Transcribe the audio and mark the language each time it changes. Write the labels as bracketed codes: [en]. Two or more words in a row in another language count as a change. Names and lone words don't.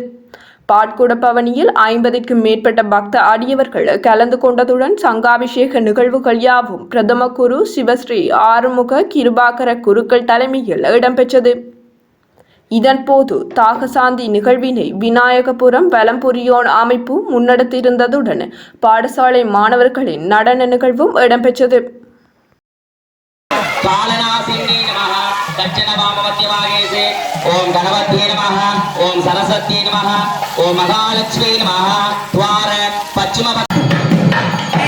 [ta] பாட்குட பவனியில் 50க்கும் மேற்பட்ட பக்த அடியவர்கள் கலந்து கொண்டதுடன் சங்காபிஷேக நிகழ்வுகள் யாவும் பிரதம குரு சிவஸ்ரீ ஆறுமுக கிருபாகர குருக்கள் தலைமையில் இடம்பெற்றது. இதன்போது தாகசாந்தி நிகழ்வினை விநாயகபுரம் வலம்புரியோன் அமைப்பு முன்னெடுத்திருந்ததுடன் பாடசாலை மாணவர்களின் நடன நிகழ்வும் இடம்பெற்றது. [sa] दक्षिण वाममध्यभागे से ओम गणपतये नमः, ओम सरस्वत्यै नमः, ओम महालक्ष्मी नमः। द्वार पश्चिम